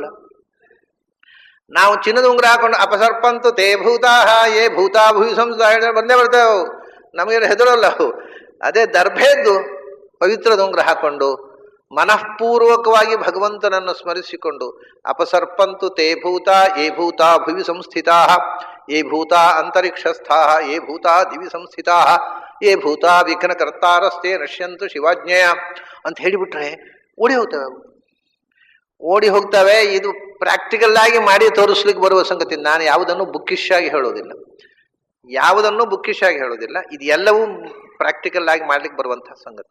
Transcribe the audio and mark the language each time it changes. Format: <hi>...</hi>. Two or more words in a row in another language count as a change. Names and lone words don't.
<kn>ನಾವು ಚಿನ್ನದ ಉಂಗುರ ಹಾಕೊಂಡು</kn> <sa>ಅಪಸರ್ಪಂತು ತೇ ಭೂತಾಹ ಯೇ ಭೂತಾ ಭೂಯಿ ಸಂಸ್ಥೆ</sa> <kn>ಬಂದೇ ಬರ್ತಾವೆ, ನಮಗೆ ಹೆದರೋಲ್ಲ ಅವು. ಅದೇ ದರ್ಭೆದ್ದು ಪವಿತ್ರದ ಉಂಗುರ ಹಾಕೊಂಡು ಮನಃಪೂರ್ವಕವಾಗಿ ಭಗವಂತನನ್ನು ಸ್ಮರಿಸಿಕೊಂಡು</kn> <sa>ಅಪಸರ್ಪಂತು ತೇ ಭೂತ ಯೇ ಭೂತಾ ಭುವಿ ಸಂಸ್ಥಿತಾ ಯೇ ಭೂತಾ ಅಂತರಿಕ್ಷಸ್ಥಾ ಯೇ ಭೂತಾ ದಿವಿ ಸಂಸ್ಥಿತಾ ಯೇ ಭೂತಾ ವಿಘ್ನಕರ್ತಾರಸ್ತೆ ನಶ್ಯಂತು ಶಿವಾಜ್ಞೆಯ</sa> <kn>ಅಂತ ಹೇಳಿಬಿಟ್ರೆ ಓಡಿ ಹೋಗ್ತವೆ ಅವು, ಓಡಿ ಹೋಗ್ತವೆ. ಇದು ಪ್ರಾಕ್ಟಿಕಲ್ ಆಗಿ ಮಾಡಿ ತೋರಿಸ್ಲಿಕ್ಕೆ ಬರುವ ಸಂಗತಿ. ನಾನು ಯಾವುದನ್ನು ಬುಕ್ಕಿಶ್ ಆಗಿ ಹೇಳೋದಿಲ್ಲ, ಇದು ಎಲ್ಲವೂ ಪ್ರಾಕ್ಟಿಕಲ್ ಆಗಿ ಮಾಡ್ಲಿಕ್ಕೆ ಬರುವಂತಹ ಸಂಗತಿ.</kn>